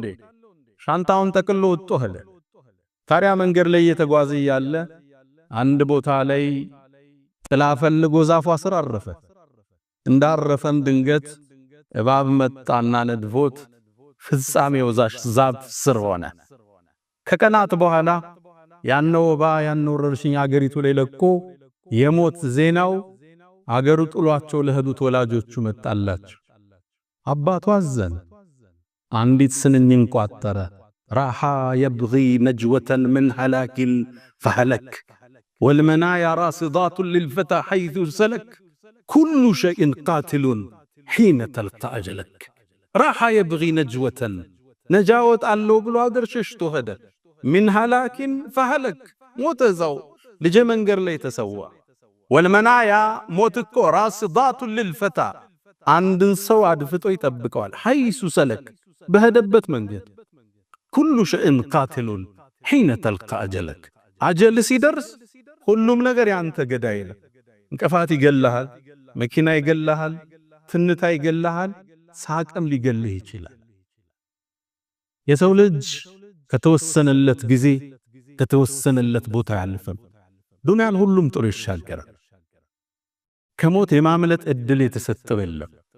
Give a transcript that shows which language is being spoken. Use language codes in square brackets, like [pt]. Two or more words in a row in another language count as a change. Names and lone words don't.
[am] ሻንጣውን ጠቅሎ ወጥቶ ሄደ። ታዲያ መንገድ ላይ እየተጓዘ ያለ አንድ ቦታ ላይ ጥላ ፈልጎ ዛፏ ስር አረፈ። እንዳረፈም ድንገት እባብ መጣና ነድፎት ፍጻሜው ዛፍ ስር ሆነ። ከቀናት በኋላ ያነው ወባ ያነው ወረርሽኝ አገሪቱ ላይ ለቆ የሞት ዜናው አገሩ ጥሏቸው ለሄዱት ወላጆቹ መጣላቸው። አባቱ አዘነ። አንዲት ስንኝ ቋጠረ። [ar] راح يبغي نجوة من هلاك فهلك والمنايا راصدات للفتى حيث سلك كل شيء قاتل حين تلقى أجلك راح يبغي نجوة نجاوت [am] አለው ብሎ አገር ሸሽቶ ሄደ። [ar] من هلاك فهلك [am] ሞተዛው ልጅ መንገር ላይ ተሰዋ። والمنايا ሞትኮ [ar] راصدات للفتى [am] አንድን ሰው አድፍጦ ይጠብቀዋል። [ar] حيث سلك [am] በሄደበት መንገድ [ar] كل شيء قاتل حين تلقى أجلك أجل [am] ሲደርስ ሁሉም ነገር ያንተ ገዳይ ነው። እንቅፋት ይገላል፣ መኪና ይገላል፣ ትንታ ይገላል፣ ሳቅም ሊገልህ ይችላል። የሰው ልጅ ከተወሰነለት ጊዜ ከተወሰነለት ቦታ ያልፈም ዱንያን ሁሉም ጥሩ ይሻገራል። ከሞት የማምለጥ እድል የተሰጠው የለም።